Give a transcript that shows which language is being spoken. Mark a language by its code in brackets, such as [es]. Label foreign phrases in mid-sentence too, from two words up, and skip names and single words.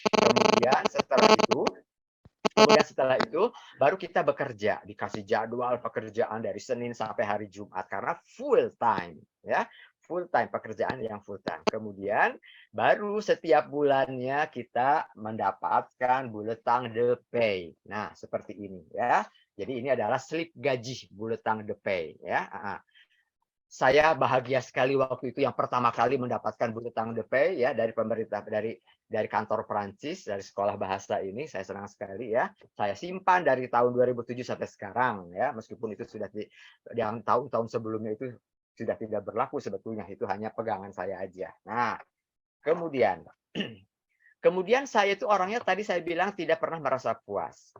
[id] Kemudian setelah itu baru kita bekerja, dikasih jadwal pekerjaan dari Senin sampai hari Jumat karena [en] full time [id] ya. [en] Full time, [id] pekerjaan yang [en] full time. [id] Kemudian baru setiap bulannya kita mendapatkan [fr] bulletin de paie. [id] Nah, seperti ini ya. Jadi ini adalah slip gaji, [fr] bulletin de paie [id] ya. Saya bahagia sekali waktu itu yang pertama kali mendapatkan [fr] bulletin de paie [id] ya dari pemerintah, dari kantor Perancis, dari sekolah bahasa ini. Saya senang sekali ya. Saya simpan dari tahun 2007 sampai sekarang ya, meskipun itu sudah yang tahun-tahun sebelumnya itu sudah tidak berlaku sebetulnya, itu hanya pegangan saya aja. Nah, kemudian kemudian saya itu orangnya tadi saya bilang tidak pernah merasa puas.